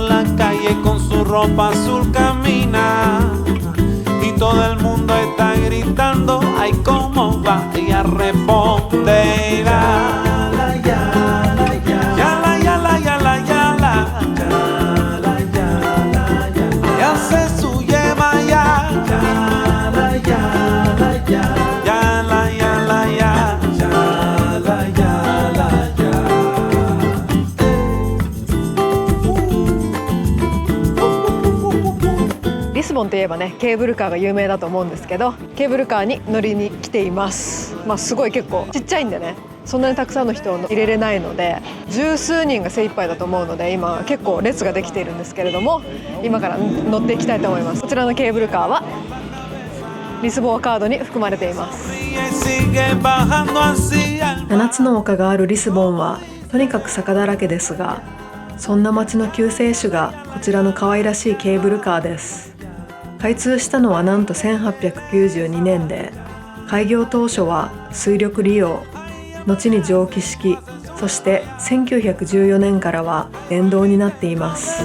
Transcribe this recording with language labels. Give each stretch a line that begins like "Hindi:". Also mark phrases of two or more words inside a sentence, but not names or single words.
Spanish: la calle con su ropa azul camina, y todo el mundo está gritando, ay cómo va, ella responde, yala, yala, yala, yala, yala, yala, yala, yala, yala, y hace su Yemaya, yala, yala, yala.
Japanese: リスボンといえばねケーブルカーが有名だと思うんですけど、ケーブルカーに乗りに来ています。すごい結構ちっちゃいんでね、そんなにたくさんの人を入れれないので十数人が精一杯だと思うので、今結構列ができているんですけれども、今から乗っていきたいと思います。こちらのケーブルカーはリスボアカードに含まれています。
Spanish: sigue bajando así al
Japanese: 7 つの丘があるリスボンはとにかく坂だらけですが、そんな街の救世主がこちらの可愛らしいケーブルカーです。開通したのはなんと1892年で、開業当初は水力利用、後に蒸気式、そして1914年からは電動になっています。